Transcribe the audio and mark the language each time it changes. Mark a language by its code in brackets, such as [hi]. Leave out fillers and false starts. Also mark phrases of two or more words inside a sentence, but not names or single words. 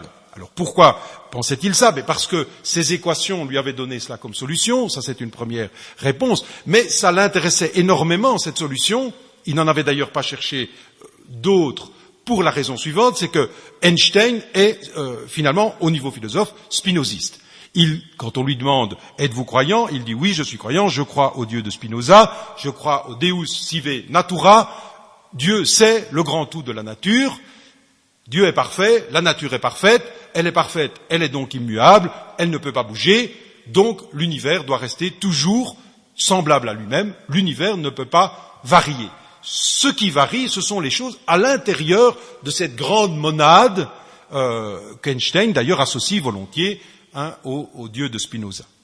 [fr] Alors pourquoi pensait-il ça? Parce que ces équations lui avaient donné cela comme solution, ça c'est une première réponse, mais ça l'intéressait énormément, cette solution. Il n'en avait d'ailleurs pas cherché d'autres pour la raison suivante, c'est que Einstein est finalement, au niveau philosophe, spinoziste. Quand on lui demande « Êtes-vous croyant ?», il dit « Oui, je suis croyant, je crois au Dieu de Spinoza, je crois au [la] Deus sive natura, [fr] Dieu c'est le grand tout de la nature, Dieu est parfait, la nature est parfaite, elle est donc immuable, elle ne peut pas bouger, donc l'univers doit rester toujours semblable à lui-même, l'univers ne peut pas varier. » Ce qui varie, ce sont les choses à l'intérieur de cette grande monade qu'Einstein d'ailleurs associe volontiers au Dieu de Spinoza.